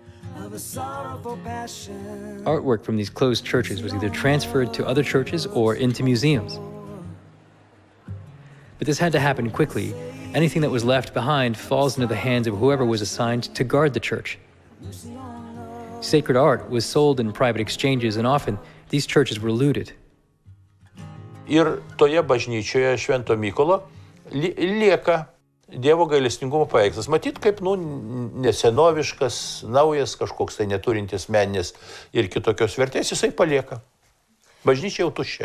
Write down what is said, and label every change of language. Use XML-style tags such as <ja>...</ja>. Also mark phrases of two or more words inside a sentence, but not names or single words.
<en>Artwork from these closed churches was either transferred to other churches or into museums. But this had to happen quickly. Anything that was left behind falls into the hands of whoever was assigned to guard the church. Sacred art was sold in private exchanges, and often these churches were looted.</en> <lt>Ir toje bažnyčioje Švento Mykolo lieka Dievo gailestingumo paveikslas. Matyt, kaip nesenoviškas, naujas, kažkoks tai neturintis meninės ir kitokios vertės, jisai palieka. Bažnyčia jau tuščia.</lt>